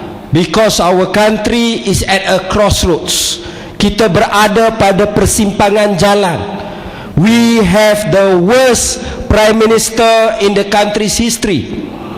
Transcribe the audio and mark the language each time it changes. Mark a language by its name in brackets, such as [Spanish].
[English] Because our country is at a crossroads. [Malay] Kita berada pada persimpangan jalan. [English] We have the worst prime minister in the country's history.